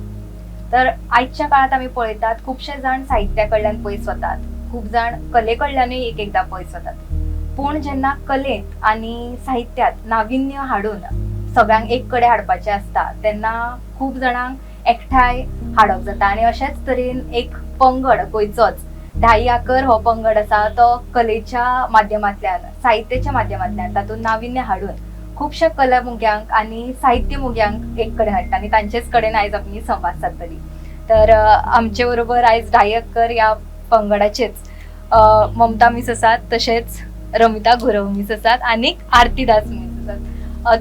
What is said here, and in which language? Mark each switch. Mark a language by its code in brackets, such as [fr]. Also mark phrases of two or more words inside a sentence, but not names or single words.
[kok] तर आयच्या काळात आम्ही पळयतात खुबशे जाण साहित्या कडल्यान पयस वतात, खूप जाण कले कडल्यानूय एक एकदा पयस वतात. पूण जेन्ना कलेत आणि साहित्यात नाविन्य हाडून सगळ्यांक एक कडे हाडपाचे असता तेन्ना खूप जाणांक एकठांय हाडप जाता. आणि अशेच तरेन एक पंगड गोंयचोच ढाई आकर हो पंगड आसा तो कलेच्या माध्यमांतल्यान, साहित्याच्या माध्यमांतल्यान तातूंत नाविन्य हाडून खुबशे कला मुग्यांक आणि साहित्य मुग्यांक एक कडेन हाडटा आणि तांचेच कडेन आयज आमी संवाद सादतली. तर आमचे बरोबर आयज ढाई आकर ह्या पंगडाचेच ममता मिस आसात, तशेंच रमिता गुरव मिस आसात आणि आरती दास मिस आसात.